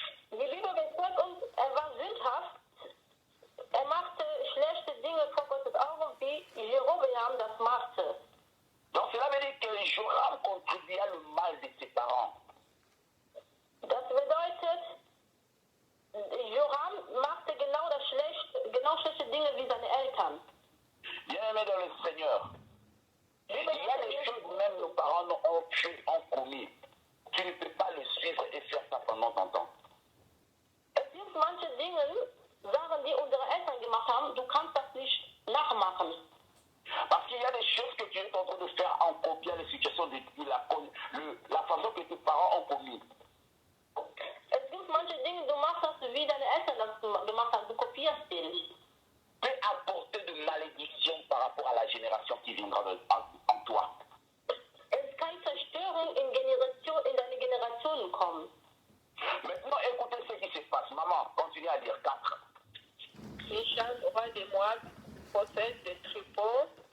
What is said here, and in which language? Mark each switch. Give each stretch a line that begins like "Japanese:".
German: Die Bibel bezeugt uns, er war sündhaft, er machte schlechte Dinge vor Gottes Augen, wie Jerobeam das machte.
French: Donc, cela veut dire que Joram contribuait le mal de ses parents.
German: Das bedeutet, Joram machte genau schlechte Dinge wie seine Eltern.
French: Bien-aimés dans le Seigneur, il y a des choses même nos parents ont commis. Tu ne peux pas le suivre et faire ça pendant longtemps.
German: Es gibt manche Dinge, Sachen, die unsere Eltern gemacht haben, du kannst das nicht nachmachen.
French: Parce qu'il y a des choses que tu es en train de faire en copiant les situations de la façon que tes parents ont commis.
German: Es gibt manche Dinge, du machst das, wie deine Eltern das gemacht haben, du kopierst den.
French: Peut apporter de malédiction par rapport à la génération qui viendra en toi.
German: Es kann Zerstörung in deine Generationen kommen.
French: Maintenant, écoutez ce qui se passe. Maman, continue à dire 4. Richard, roi de Moab, possède des troupeaux